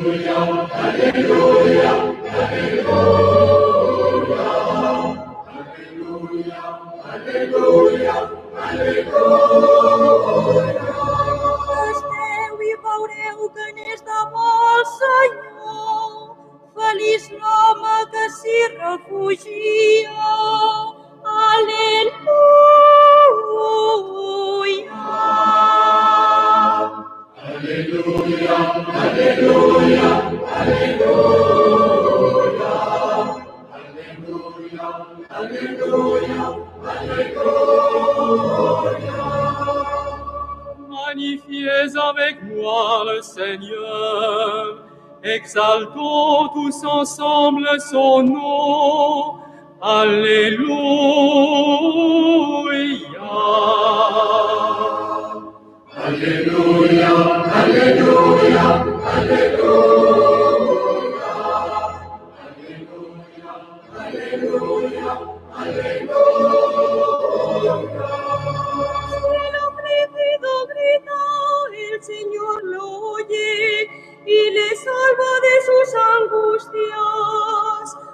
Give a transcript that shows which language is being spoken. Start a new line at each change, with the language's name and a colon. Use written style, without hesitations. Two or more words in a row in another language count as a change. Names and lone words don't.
Catalan: Esteu i veureu que n'és de bo el Senyor. Feliç l'home que s'hi refugia. Aleluia.
French: Magnifiez avec moi le Seigneur, exaltons tous ensemble son nom. Alléluia.
Spanish: Si el oprimido grita, el Señor lo oye y le salva de sus angustias.